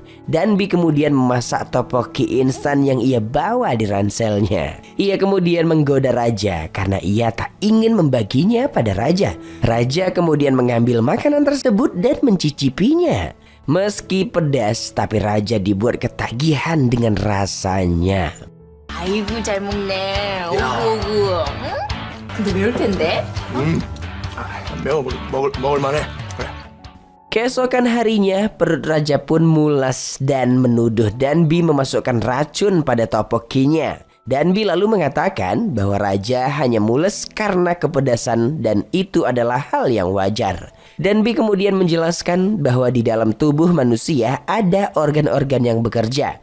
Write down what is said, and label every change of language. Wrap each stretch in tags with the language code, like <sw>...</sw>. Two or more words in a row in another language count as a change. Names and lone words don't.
<id>Danbi kemudian memasak topoki instan yang ia bawa di ranselnya. Ia kemudian menggoda Raja karena ia tak ingin membaginya pada Raja. Raja kemudian mengambil makanan tersebut dan mencicipinya. Meski pedas, tapi Raja dibuat ketagihan dengan rasanya.</id> <ko>아이고 잘 먹네. 오구오구. 근데 매울 텐데. 매워 먹을 만해. 그래.</ko> <id>Keesokan harinya, perut Raja pun mulas dan menuduh Danbi memasukkan racun pada topokinya. Danbi lalu mengatakan bahwa Raja hanya mules karena kepedasan dan itu adalah hal yang wajar. Danbi kemudian menjelaskan bahwa di dalam tubuh manusia ada organ-organ yang bekerja.</id>